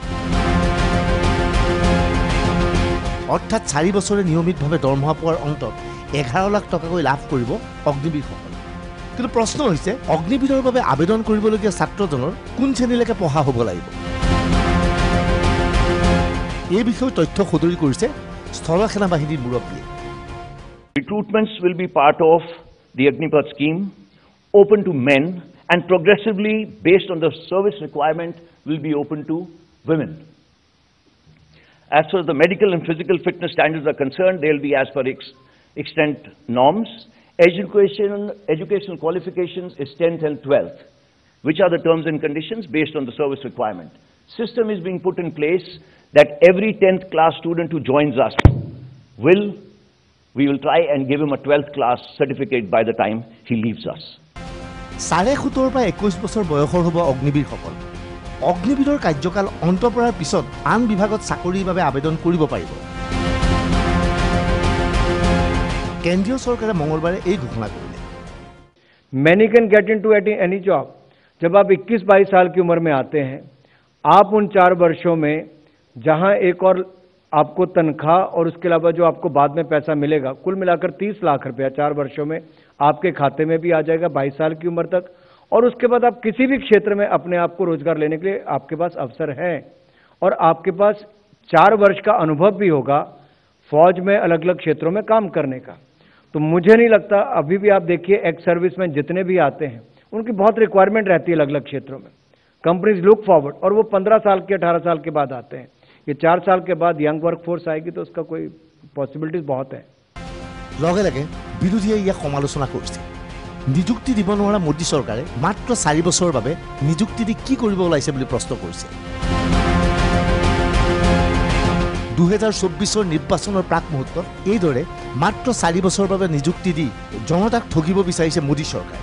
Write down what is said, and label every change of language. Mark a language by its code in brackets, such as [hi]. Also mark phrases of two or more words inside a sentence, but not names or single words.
[as] অৰ্থাৎ 4 বছৰে নিয়মিতভাৱে দৰমহা পোৱাৰ অন্তত 11 লাখ টকাকৈ লাভ কৰিব অগ্নিবীৰসকলে। কিন্তু প্ৰশ্ন হৈছে অগ্নিবীৰৰ বাবে আবেদন কৰিবলগীয়া ছাত্ৰজনৰ কোন শ্ৰেণীলৈকে পঢ়া হ'ব লাগিব। এই বিষয়ে তথ্য সদৰি কৰিছে স্থল সেনা বাহিনীৰ মুৰব্বীয়ে। [en] Recruitments will be part of the Agnipath scheme, open to men, and progressively, based on the service requirement, will be open to women. As far as the medical and physical fitness standards are concerned, they will be as per extent norms. Educational qualifications is 10th and 12th, which are the terms and conditions based on the service requirement. System is being put in place that every 10th class student who joins us we will try and give him a 12th class certificate by the time he leaves us. [as] 17 পৰা 21 বছৰ বয়সৰ হ'ব অগ্নিবীৰসকল। অগ্নিবীৰৰ কাৰ্যকাল অন্ত পৰাৰ পিছত আন বিভাগত চাকৰিৰ বাবে আবেদন কৰিব পাৰিব। কেন্দ্ৰীয় চৰকাৰে মঙলবাৰে এই ঘোষণা কৰিলে। [en] Many can get into any job. [hi] जब आप 21-22 साल की उम्र में आते हैं, आप उन 4 वर्षों में जहां एक और आपको तनख्वाह और उसके अलावा जो आपको बाद में पैसा मिलेगा, कुल मिलाकर 30 लाख रुपया 4 वर्षों में आपके खाते में भी आ जाएगा 22 साल की उम्र तक। और उसके बाद आप किसी भी क्षेत्र में अपने आप को रोजगार लेने के लिए आपके पास अवसर है और आपके पास 4 वर्ष का अनुभव भी होगा फौज में अलग अलग क्षेत्रों में काम करने का। तो मुझे नहीं लगता, अभी भी आप देखिए [en] ex serviceman [hi] जितने भी आते हैं उनकी बहुत रिक्वायरमेंट रहती है अलग अलग क्षेत्रों में। [en] companies look forward, [hi] और वो 15 साल के 18 साल के बाद आते हैं। ये 4 साल के बाद [en] young workforce [hi] आएगी तो उसका कोई पॉसिबिलिटीज बहुत है। [as] লগে লগে বিৰোধীয়ে ইয়াক সমালোচনা কৰিছে। নিযুক্তি দিব নোৱাৰা মোদী চৰকাৰে মাত্ৰ 4 বছৰৰ বাবে নিযুক্তি দি কি কৰিব ওলাইছে বুলি প্ৰশ্ন কৰিছে। 2024 নিৰ্বাচনৰ প্ৰাক মুহূৰ্তত এইদৰে মাত্ৰ 4 বছৰৰ বাবে নিযুক্তি দি জনতাক ঠগিব বিচাৰিছে মোদী চৰকাৰে।